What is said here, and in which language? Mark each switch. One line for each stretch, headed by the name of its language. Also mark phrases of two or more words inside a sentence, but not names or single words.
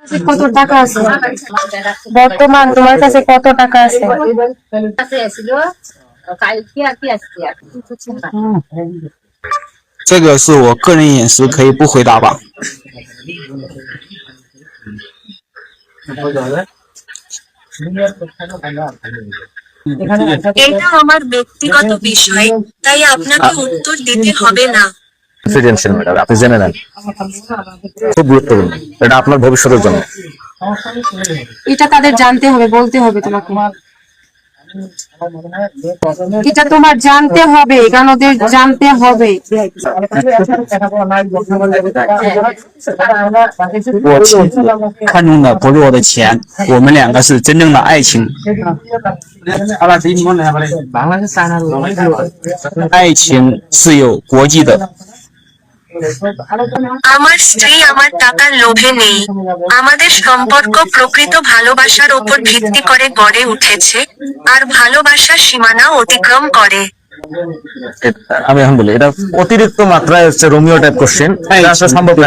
Bangla: কত টাকা আছে বর্তমান তোমার কাছে? কত টাকা আছে?
Chinese: 这个是我个人隐私，可以不回答吧？
Bangla: এটা আমার ব্যক্তিগত বিষয়, তাই আপনাকে উত্তর দিতে হবে না।
English: confidential matter,
Bangla: আপনি জেনে নেন, খুব গুরুত্বপূর্ণ, এটা আপনার ভবিষ্যতের জন্য। এটা তাদের জানতে হবে, বলতে হবে তোমাকে। এটা তোমার জানতে হবে, কারণ ওদের জানতে হবে।
Chinese: 我妻子看中的不是我的钱，我们两个是真正的爱情。爱情是有国际的。
Bangla: আমার স্ত্রী আমার টাকার লোভে নেই। আমাদের সম্পর্ক প্রকৃত ভালোবাসার উপর ভিত্তি করে গড়ে উঠেছে, আর ভালোবাসার সীমানা অতিক্রম করে। আমি এখন বলি, এটা অতিরিক্ত মাত্রায় হচ্ছে
English: Romeo type question,
Bangla: এটা আসলে সম্ভব না।